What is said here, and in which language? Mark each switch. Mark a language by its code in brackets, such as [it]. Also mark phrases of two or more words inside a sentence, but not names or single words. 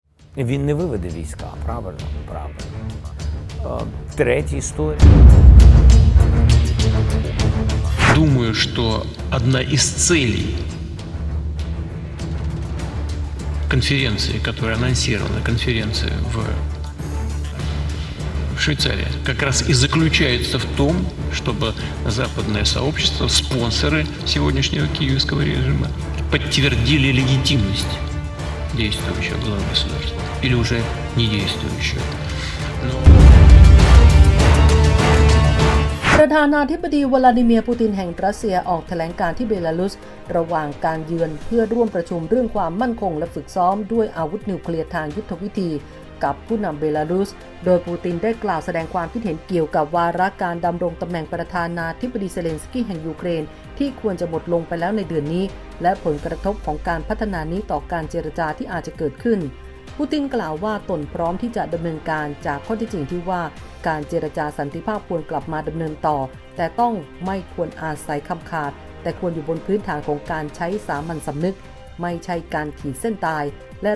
[uk] Він не виведе війська, правильно? Правильно. Третя історія. [ru] Думаю, что одна из целей конференции, которая анонсирована, конференции в Швейцарии, как раз и заключается в том, чтобы западное сообщество, спонсоры сегодняшнего киевского режима подтвердили легитимность действующего главы государства или уже не действующего. [th] ประธานาธิบดีวลาดิเมียร์ปูตินแห่งรัสเซียออกแถลงการณ์ที่เบลารุสระหว่างการเยือนเพื่อร่วมประชุมเรื่องความมั่นคงและฝึกซ้อมด้วยอาวุธนิวเค ลียร์ทางยุทธวิธีกับผู้นำเบลารุสโดยปูตินได้กล่าวแสดงความคิดเห็นเกี่ยวกับวาระการดำรงตำแหน่งประธานาธิบดีเซเลนสกี้แห่งยูเครนที่ควรจะหมดลงไปแล้วในเดือนนี้และผลกระทบของการพัฒนานี้ต่อการเจรจาที่อาจจะเกิดขึ้นปูตินกล่าวว่าตนพร้อมที่จะดำเนินการจากข้อเท็จจริงที่ว่าการเจรจาสันติภาพควรกลับมาดำเนินต่อแต่ต้องไม่ควรอาศัยคำขาดแต่ควรอยู่บนพื้นฐานของการใช้สามัญสำนึกไม่ใช่การขีดเส้นตายและ